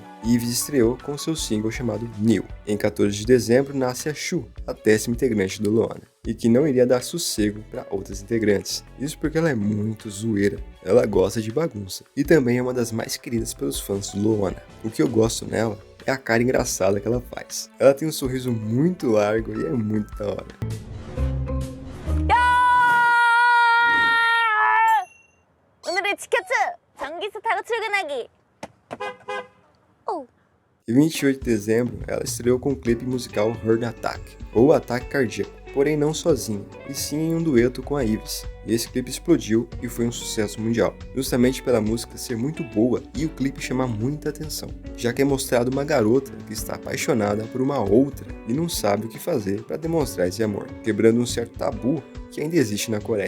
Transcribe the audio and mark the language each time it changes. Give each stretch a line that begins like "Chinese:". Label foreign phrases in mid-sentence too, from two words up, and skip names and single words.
Portuguese: Yves estreou com seu single chamado New. Em 14 de dezembro nasce a Shu, a 10ª integrante do Loona, e que não iria dar sossego para outras integrantes. Isso porque ela é muito zoeira, ela gosta de bagunça, e também é uma das mais queridas pelos fãs do Loona. O que eu gosto nela é a cara engraçada que ela faz. Ela tem um sorriso muito largo e é muito da hora.
Korean: 오늘의 티켓츠 전기차 타고 출근하기.
Portuguese: Em 28 de dezembro, ela estreou com o clipe musical Heart Attack, ou Ataque Cardíaco, porém não sozinha, e sim em um dueto com a Yves. E esse clipe explodiu e foi um sucesso mundial, justamente pela música ser muito boa e o clipe chamar muita atenção, já que é mostrado uma garota que está apaixonada por uma outra e não sabe o que fazer para demonstrar esse amor, quebrando um certo tabu que ainda existe na Coreia.